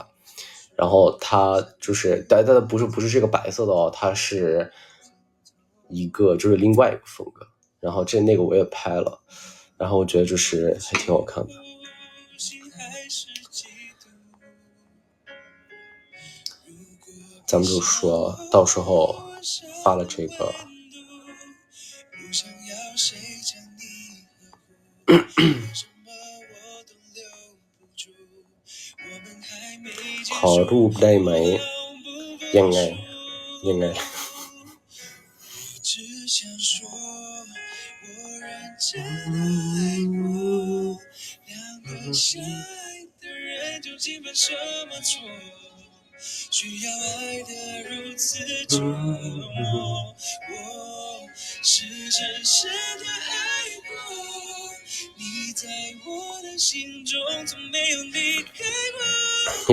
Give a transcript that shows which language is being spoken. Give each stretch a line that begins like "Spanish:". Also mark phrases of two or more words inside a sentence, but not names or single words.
Chinese: 然后它就是，但不是这个白色的哦，它是一个就是另外一个风格。然后那个我也拍了，然后我觉得就是还挺好看的。咱们就说到时候发了这个
Thai: ขอรูปได้ไหมยังไง
Chinese: 需要爱的如此折磨，我是真实的爱过，你在我的心中从没有离开过。